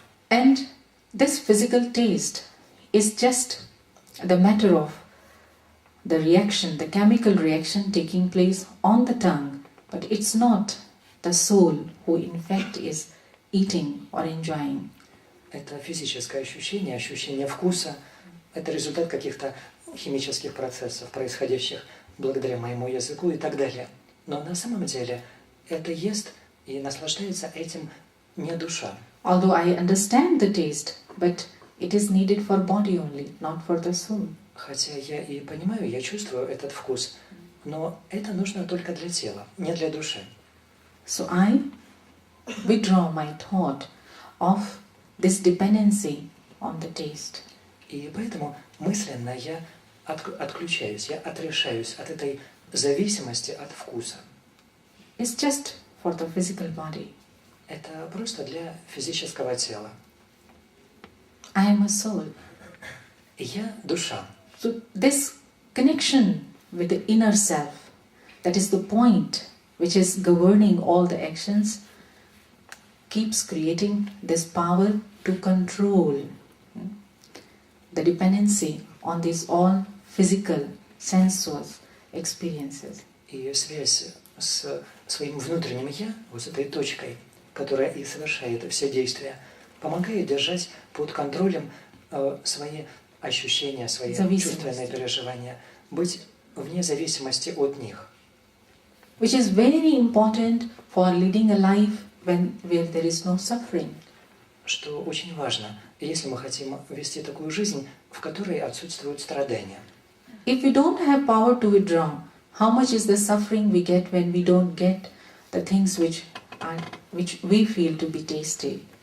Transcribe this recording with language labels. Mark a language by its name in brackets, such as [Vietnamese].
[English] And this physical taste is just the matter of the reaction, the chemical reaction taking place on the tongue, but it's not the soul who in fact is eating or enjoying. [Russian] Это физическое ощущение, ощущение вкуса, это результат каких-то химических процессов, происходящих благодаря моему языку и так далее. Но на самом деле это ест и наслаждается этим не душа. [English] Although I understand the taste, but it is needed for body only, not for the soul. [Russian] Хотя я и понимаю, я чувствую этот вкус, но это нужно только для тела, не для души. [English] So I withdraw my thought of this dependency on the taste. [Russian] И поэтому мысленно я отключаюсь, я отрешаюсь от этой зависимости от вкуса. [English] It's just for the physical body. [Russian] Это просто для физического тела. [English] I am a soul. [Russian] И я душа. [English] So this connection with the inner self, that is the point which is governing all the actions, keeps creating this power to control the dependency on these all physical, sensuous experiences. [Russian] И связь с своим внутренним «я», вот с этой точкой, которая и совершает все действия, помогает держать под контролем свои ощущения, свои чувственные переживания, быть вне зависимости от них. [English] Which is very important for leading a life where there is no suffering. [Russian] Что очень важно, если мы хотим вести такую жизнь, в которой отсутствуют страдания. [English] If we don't have power to withdraw, how much is the suffering we get when we don't get the things which we feel to be tasty?